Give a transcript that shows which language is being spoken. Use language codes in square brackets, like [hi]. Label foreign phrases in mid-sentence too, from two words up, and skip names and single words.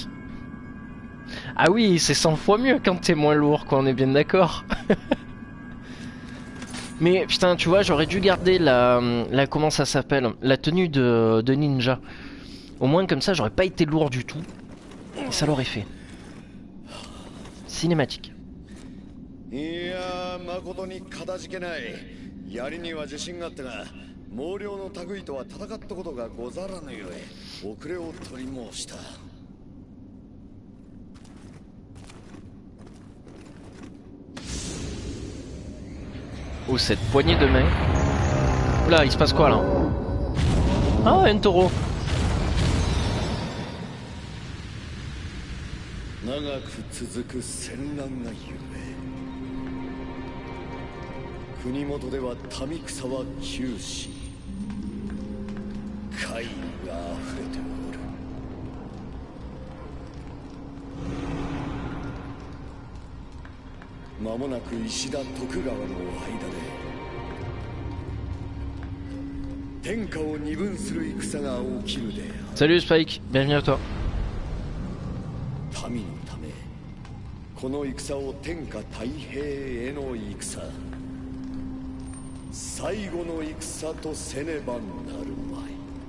[fr] Ah oui, c'est 100 fois mieux quand t'es moins lourd, quoi, on est bien d'accord. Mais putain, tu vois, j'aurais dû garder la comment ça s'appelle, la tenue de ninja. Au moins comme ça, j'aurais pas été lourd du tout. Et ça l'aurait fait. Cinématique. [ja] いや誠にかたじけない。槍には自信があったが、毛量の類とは戦ったことがござらぬゆえ、遅れを取り申した。 [fr] Oh, cette poignée de main. Oula, il se passe quoi là? Ah, un taureau. [ja] 長く続く戦乱がゆえ、国元では民草は窮し、怪異が溢れておる。間もなく石田徳川の間で天下を二分する戦が起きるである。 [fr] Salut Spike, bienvenue à toi. [ja] 民のためこの戦を天下太平への戦、最後の戦とせねばなるまい。